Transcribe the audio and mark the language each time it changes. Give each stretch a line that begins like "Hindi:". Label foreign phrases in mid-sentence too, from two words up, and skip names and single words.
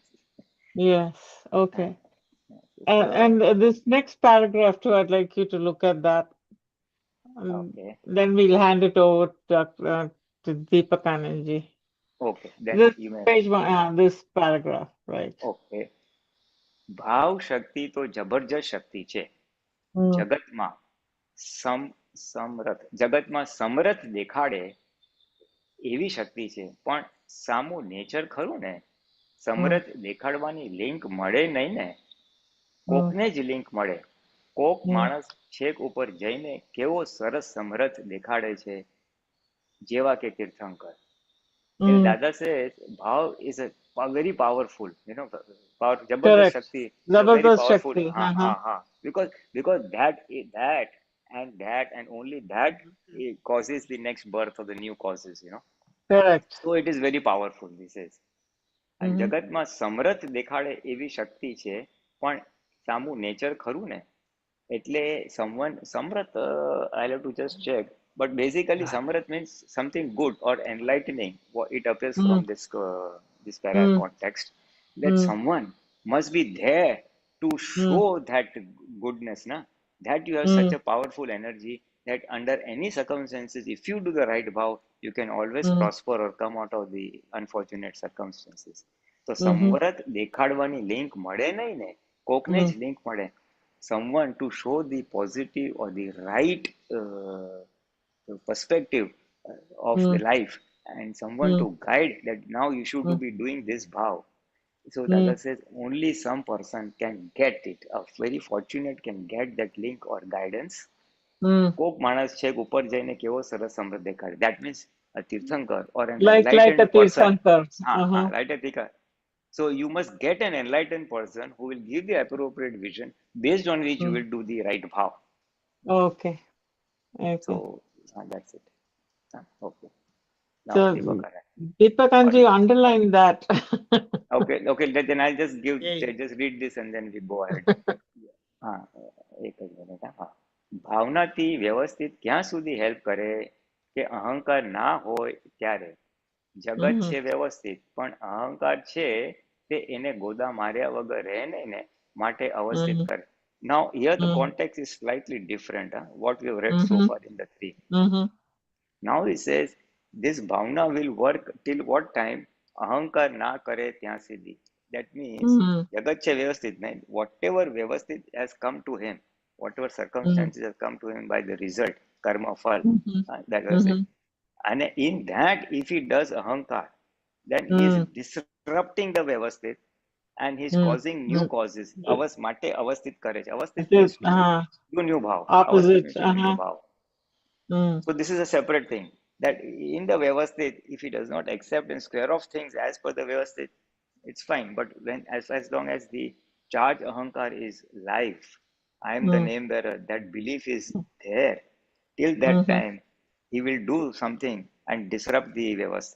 English: Yes, okay. And this next paragraph too, I'd like you to look at that. Okay. Then we'll hand it over to Deepakanandji. Okay. Then This you may. page one, this paragraph, right?
Gujarati: Okay. ભાવ શક્તિ તો જબરજસ્ત શક્તિ છે. જગતમાં સમરથ દેખાડે એવી શક્તિ છે, પણ સામું નેચર ખરું ને, સમરથ દેખાડવાની લિંક મળે નહીં ને, કોકને જ લિંક મળે. કોક માણસ છેક ઉપર જઈને કેવો સરસ સમરથ દેખાડે છે, જેવા કે તીર્થંકર.
English: Dada says bhav is a very powerful,
Gujarati: જબરજસ્ત શક્તિ,
English: very powerful. Because that and only that causes the next birth of the new causes, Correct. So it is very powerful, he says. And
Gujarati: જગતમાં સમરથ દેખાડે એવી શક્તિ છે, પણ સામું નેચર ખરું ને. એટલે સમરથ,
English: I'll have to just check. But basically, Samrat means something good or enlightening. It appears from this para context, that someone must be there to show that goodness, that you have such a powerful energy that under any circumstances, if you do the right vow, you can always prosper or come out of the unfortunate circumstances.
Gujarati: So, Samrat દેખાડવાની link મળે નહીં ને, કોકને જ link મળે.
English: Someone to show the positive or the right perspective of the life, and someone to guide that now you should be doing this bhav. So Dada says only some person can get it. A very fortunate can get that link or guidance.
Gujarati: કોક માણસ છે ઉપર જઈને કેવો સરસ સમૃદ્ધ દેખાડે.
English: That means a તીર્થંકર or an like a enlightened person. Tirthankar. Right, Tika. So you must get an enlightened person who will give the appropriate vision based on which you will do the right bhav. Okay. Okay. So that's it. Okay. Now, So Deepakanji underline that. Okay. Then I'll just just read this and then we go ahead.
Gujarati: એક જ મિનિટ. ભાવનાથી વ્યવસ્થિત ક્યાં સુધી હેલ્પ કરે કે અહંકાર ના હોય ત્યારે. જગત છે વ્યવસ્થિત પણ અહંકાર છે તે એને ગોદા માર્યા વગર રહે ને માટે અવસ્થિત કરે.
English: Now here the context is slightly different. What we have read so far in the three. Now he says this bhavna will work till what time?
Gujarati: અહંકાર ના કરે ત્યાં સુધી.
English: That means
Gujarati: જગત છે વ્યવસ્થિત નહીં.
English: Whatever વ્યવસ્થિત has come to him, whatever circumstances have come to him by the result,
Gujarati: કર્મ ફળ,
English: that was it. And in that, if he does ahankar, then he is disrupting the Vyavasthit and he is causing new causes.
Gujarati: અવસ માટે અવસ્થિત કરે છે.
English: Avasthit means to do new bhav. Opposite. Avasthit means to do new bhav. So this is a separate thing. That in the Vyavasthit, if he does not accept and square off things as per the Vyavasthit, it's fine. But when as long as the charge ahankar is live, I am the name bearer, that belief is there, till that time, he will do something and disrupt the Vyavasthit.